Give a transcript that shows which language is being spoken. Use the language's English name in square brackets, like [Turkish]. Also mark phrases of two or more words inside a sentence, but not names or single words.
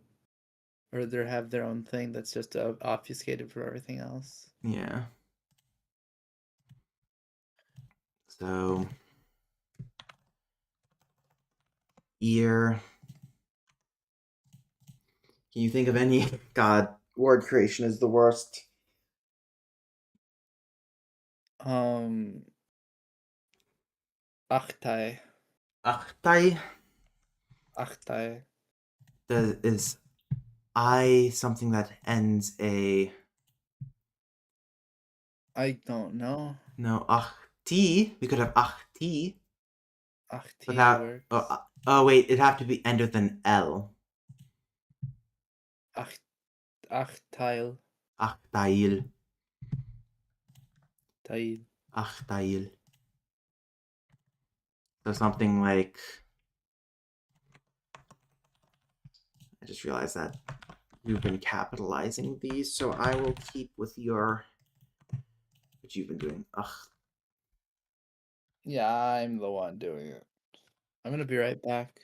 [English] Or they have their own thing that's just obfuscated for everything else. Yeah. So ear. Can you think of any? God, word creation is the worst. Um, Achtai. Achtai. Achtai. is I something that ends a I don't know. no ach t? We could have ach t Ach, T without. works. Oh wait, it'd have to be end with an L. Ach, ach, Teil. Ach tail. Teil. Ach tail. So something like I just realized that you've been capitalizing these, so I will keep with your what you've been doing. Ugh. Yeah, I'm the one doing it. I'm gonna be right back.